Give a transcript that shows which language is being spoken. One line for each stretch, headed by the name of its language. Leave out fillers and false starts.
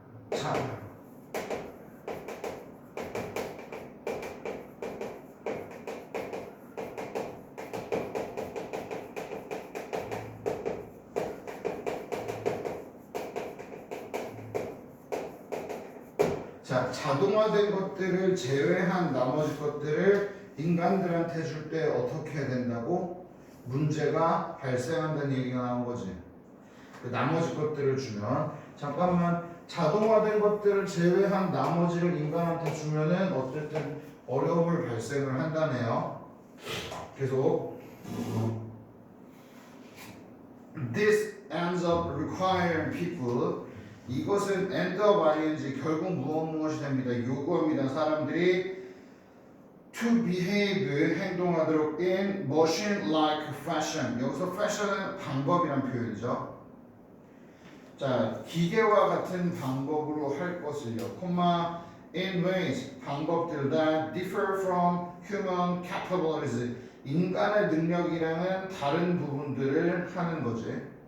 Korean: 자, 자, 자동화된 것들을 제외한 나머지 것들을 인간들한테 줄 때 어떻게 해야 된다고? 문제가 발생한다는 얘기가 나온 거지. 그 나머지 것들을 주면 잠깐만 자동화된 것들을 제외한 나머지를 인간한테 주면은 어쨌든 어려움을 발생을 한다네요. 계속
English: This ends up requiring people
Korean: 이것은 end up ing 결국 무엇이 됩니다. 요구합니다. 사람들이
English: to behave
Korean: 행동하도록
English: in machine-like fashion.
Korean: 여기서 fashion은 방법이란 표현이죠. 자, 기계와 같은 방법으로 할 것을요. 콤마
English: in ways
Korean: 방법들
English: that differ from human capabilities.
Korean: 인간의 능력이랑은 다른 부분들을 하는 거지.